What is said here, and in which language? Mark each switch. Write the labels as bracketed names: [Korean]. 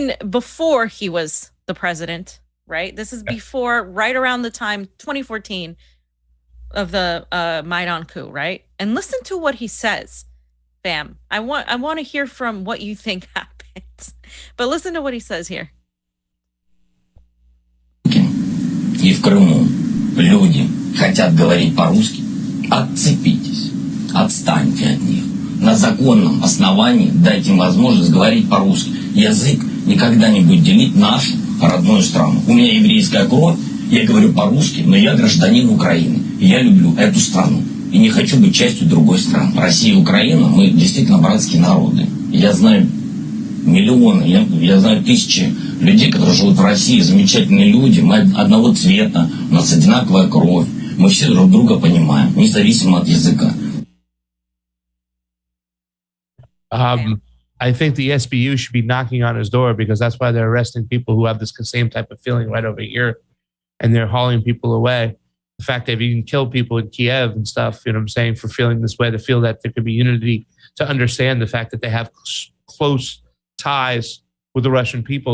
[English] Before he was the president, right? This is before, right around the time, 2014 of the Maidan coup, right? And listen to what he says, fam. I want to hear from what you think happens. But listen to what he says here. [Russian] И в Крыму люди хотят говорить по-русски, отцепитесь, отстаньте от них. На законном основании дайте им возможность говорить по-русски. Язык никогда не будет делить нашу родную страну. У меня еврейская кровь, я говорю по-русски, но я гражданин Украины. И я люблю эту страну. И не хочу быть частью другой страны. Россия и Украина, мы действительно братские народы. Я знаю миллионы, я знаю тысячи людей, которые живут в России, замечательные люди, мы одного цвета, у нас одинаковая кровь, мы все друг друга понимаем, независимо от языка. [English] I think the SBU should be knocking on his door, because that's why they're arresting people who have this same type of feeling right over here, and they're hauling people away. The fact they've even killed people in Kiev and stuff, you know what I'm saying, for feeling this way, to feel that there could be unity, to understand the fact that they have close ties with the Russian people.